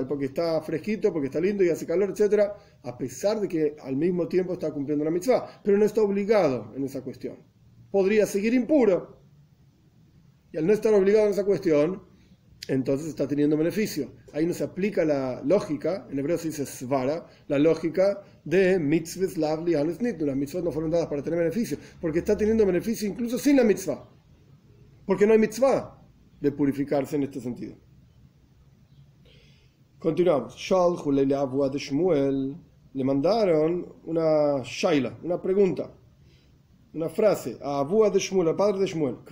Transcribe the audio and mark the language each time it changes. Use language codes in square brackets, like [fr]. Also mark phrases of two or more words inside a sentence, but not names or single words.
[es] Porque está fresquito, porque está lindo y hace calor, etcétera, a pesar de que al mismo tiempo está cumpliendo una mitzvah, pero no está obligado en esa cuestión. Podría seguir impuro. Y al no estar obligado en esa cuestión, entonces está teniendo beneficio. Ahí no se aplica la lógica, en hebreo se dice svara, la lógica de [he] מצוות לאו ליהנות ניתנו. [es] Las mitzvahs no fueron dadas para tener beneficio, porque está teniendo beneficio incluso sin la mitzvah. Porque no hay mitzvah de purificarse en este sentido. Continuamos. Le mandaron una shaila, una pregunta, una frase a Abua de Shmuel, al padre de Shmuel.